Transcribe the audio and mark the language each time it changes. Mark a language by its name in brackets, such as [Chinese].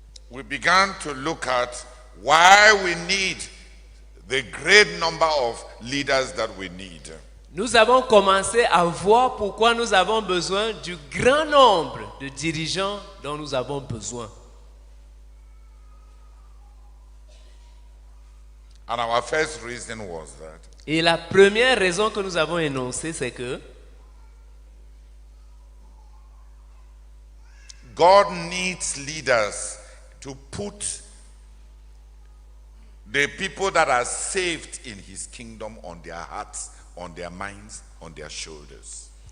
[English] We began to look at why we need the great number of leaders that we need. [French] Nous avons commencé à voir pourquoi nous avons besoin du grand nombre de dirigeants dont nous avons besoin. [English] And our first reason was that [French] Et la première raison que nous avons énoncée, c'est que [English] God needs leaders to put the people that are saved in his kingdom on their hearts, on their minds, on their shoulders.